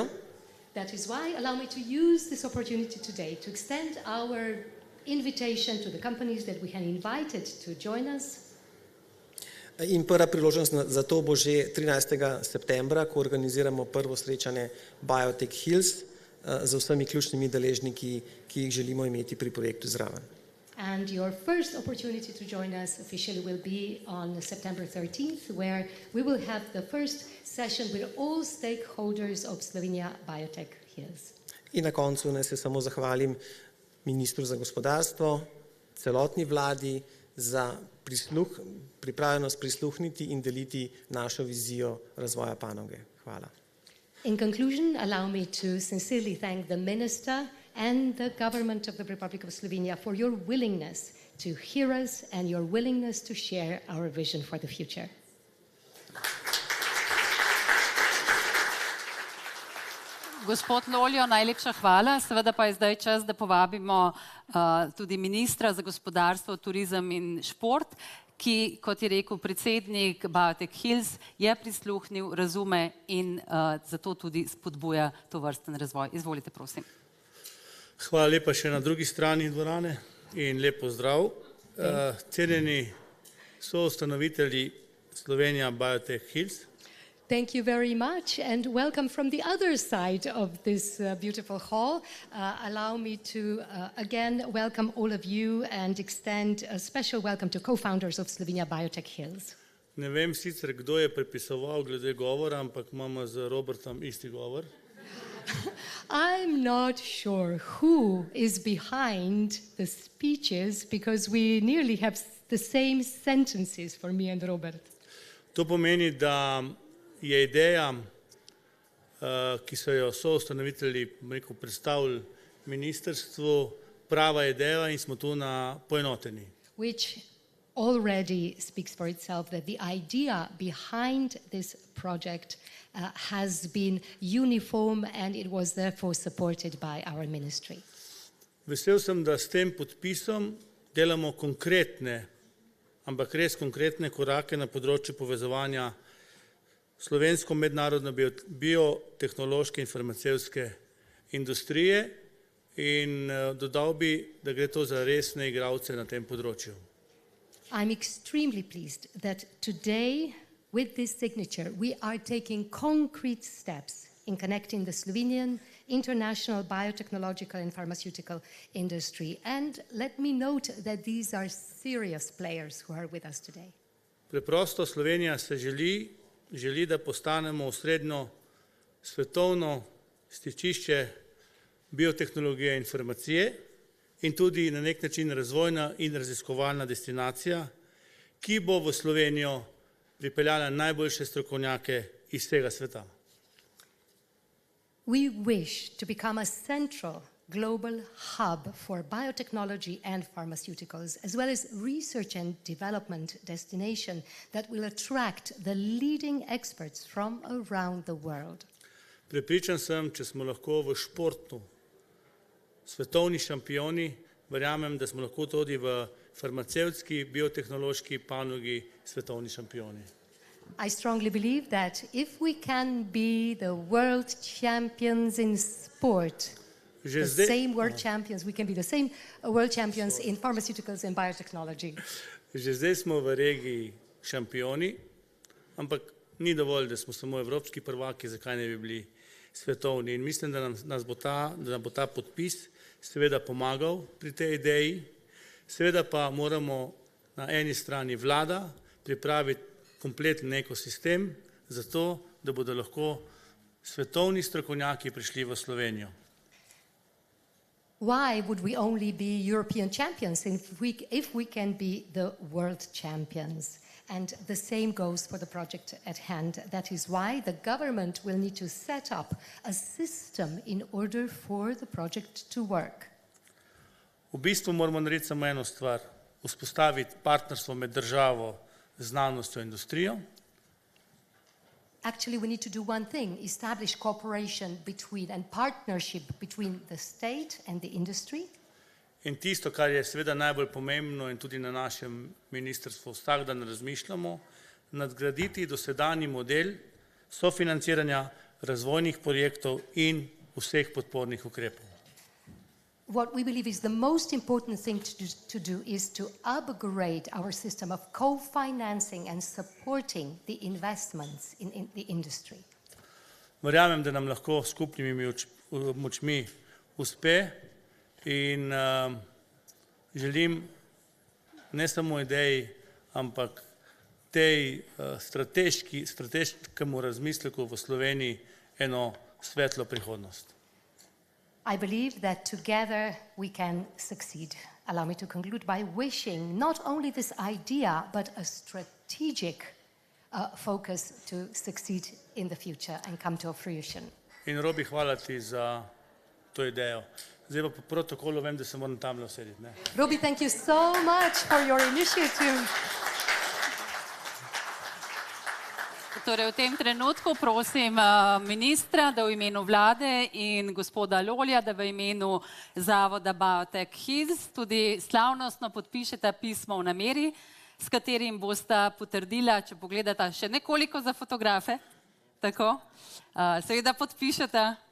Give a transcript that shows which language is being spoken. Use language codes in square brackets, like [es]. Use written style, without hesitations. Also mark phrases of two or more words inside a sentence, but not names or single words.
[en] That is why allow me to use this opportunity today to extend our invitation to the companies that we have invited to join us. [sl] In prva priložnost za to bo že 13. septembra, ko organiziramo prvo srečanje Biotech Hills z vsemi ključnimi deležniki, ki jih želimo imeti pri projektu zraven. [en] And your first opportunity to join us officially will be on September 13th, where we will have the first session with all stakeholders of Slovenia Biotech Hills. [sl] In na koncu naj se samo zahvalim ministru za gospodarstvo, celotni vladi za pripravljenost prisluhniti in deliti našo vizijo razvoja panoge. Hvala. [en] In conclusion, allow me to sincerely thank the minister and the government of the Republic of Slovenia for your willingness to hear us and your willingness to share our vision for the future. [sl] Gospod Loljo, najlepša hvala. Seveda pa je zdaj čas, da povabimo tudi ministra za gospodarstvo, turizem in šport, ki, kot je rekel predsednik Biotech Hills, je prisluhnil, razume in zato tudi spodbuja tovrsten razvoj. Izvolite, prosim. Hvala lepa še na drugi strani dvorane in lep pozdrav. Cenjeni soustanovitelji Slovenia Biotech Hills. [en] Thank you very much and welcome from the other side of this beautiful hall. Allow me to again welcome all of you and extend a special welcome to co-founders of Slovenia Biotech Hills. [sl] Ne vem sicer, kdo je prepisoval glede govora, ampak imamo z Robertom isti govor. [en] I'm not sure who is behind the speeches because we nearly have the same sentences for me and Robert. [sl] To pomeni, da je ideja, ki so jo soustanovitelji predstavili ministrstvu, prava ideja in smo tu na poenoteni. [en] Which already speaks for itself that the idea behind this project has been uniform and it was therefore supported by our ministry. [sl] Vesel sem, da s tem podpisom delamo konkretne, ampak res konkretne korake na področju povezovanja slovensko mednarodno biotehnološke in farmacevtske industrije in dodal bi, da gre to za resne igralce na tem področju. [en] I'm extremely pleased that today, with this signature, we are taking concrete steps in connecting the Slovenian international biotechnological and pharmaceutical industry. And let me note that these are serious players who are with us today. [sl] Preprosto Slovenija se želi, da postanemo osrednjo svetovno stičišče biotehnologije in farmacije in tudi na nek način razvojna in raziskovalna destinacija, ki bo v Slovenijo pripeljala najboljše strokovnjake iz vsega sveta. [en] We wish to become a central global hub for biotechnology and pharmaceuticals, as well as research and development destination that will attract the leading experts from around the world. [sl] Prepričan sem, če smo lahko v športu svetovni šampioni, verjamem, da smo lahko tudi v farmacevtski, biotehnološki panogi svetovni šampioni. [en] I strongly believe that if we can be the world champions in sport, the same world champions, we can be the same world champions in pharmaceuticals and biotechnology. [sl] Že zdaj smo v regiji šampioni, ampak ni dovolj, da smo samo evropski prvaki, zakaj ne bi bili svetovni. In mislim, da nam bo ta podpis seveda pomagal pri tej ideji, Seveda pa moramo na eni strani vlada pripraviti kompleten ekosistem za to, da bodo lahko svetovni strokovnjaki prišli v Slovenijo. [en] Why would we only be European champions if we can be the world champions? And the same goes for the project at hand. That is why the government will need to set up a system in order for the project to work. [sl] V bistvu moramo narediti samo eno stvar, vzpostaviti partnerstvo med državo, znanostjo in industrijo. [en] Actually, we need to do one thing, establish cooperation between and partnership between the state and the industry. [sl] In tisto, kar je seveda najbolj pomembno in tudi na našem ministrstvu vsak dan razmišljamo, nadgraditi dosedanji model sofinanciranja razvojnih projektov in vseh podpornih ukrepov. [en] What we believe is the most important thing to do is to upgrade our system of co-financing and supporting the investments in the industry. [sl] Verjamem, da nam lahko skupnimi močmi uspe in želim ne samo ideji, ampak tej strateškemu razmisleku v Sloveniji eno svetlo prihodnost. [en] I believe that together we can succeed. Allow me to conclude by wishing not only this idea, but a strategic focus to succeed in the future and come to a fruition. [sl] In Robi, hvala ti za to idejo. Zdaj pa po protokolu vem, da se moram tamle usediti. Robi, [en] thank you so much for your initiative. [sl] Torej, v tem trenutku prosim ministra, da v imenu vlade in gospoda Lolja, da v imenu zavoda Biologics tudi slavnostno podpišeta pismo o nameri, s katerim bosta potrdila, če pogledata še nekoliko za fotografe, tako, seveda podpišeta.